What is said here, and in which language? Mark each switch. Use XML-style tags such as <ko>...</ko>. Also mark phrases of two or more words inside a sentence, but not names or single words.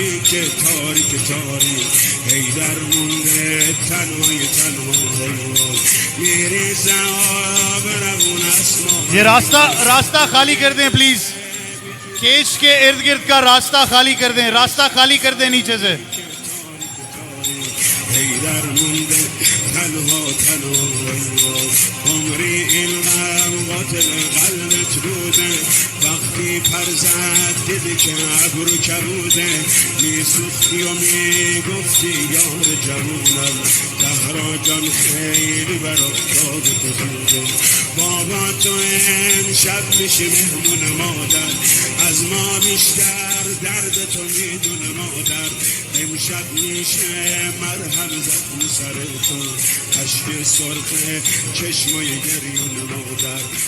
<fa>که تاریک تاریک حیدر مونده تنهای تنها میریزه آب روون اسما.</fa> <hi>ये रास्ता खाली कर दें प्लीज, केज के इर्द गिर्द का रास्ता खाली कर दें, रास्ता खाली कर दें नीचे से.</hi> <fa>حیدر مونده تنها تنها عمری اینقدر قاتل قلبت بوده وقتی پر زد دیدی که ابرو کبوده میسوختی و میگفتی یار جوونم زهرا جان خیلی برات داد بوده بابا تو امشب میشی مهمون مادر از ما بیشتر درد تو میدونه مادر امشب میشه مرهم زخم سر تو عشق سرخ چشمای گریون مادر</fa>